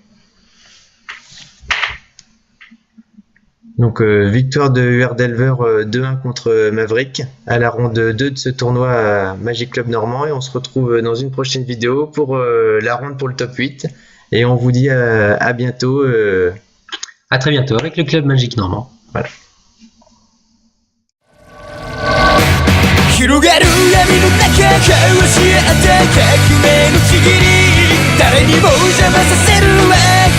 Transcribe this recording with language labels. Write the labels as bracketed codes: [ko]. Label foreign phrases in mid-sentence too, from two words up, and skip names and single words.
[fr] Donc victoire de UR Delver 2-1 contre Maverick à la ronde 2 de ce tournoi à Magic Club Normand, et on se retrouve dans une prochaine vidéo pour la ronde pour le top 8 et on vous dit à bientôt. À très bientôt avec le club Magic Normand. Voilà. [ja] 広がる闇の中交わし合った革命のちぎり誰にも邪魔させるわ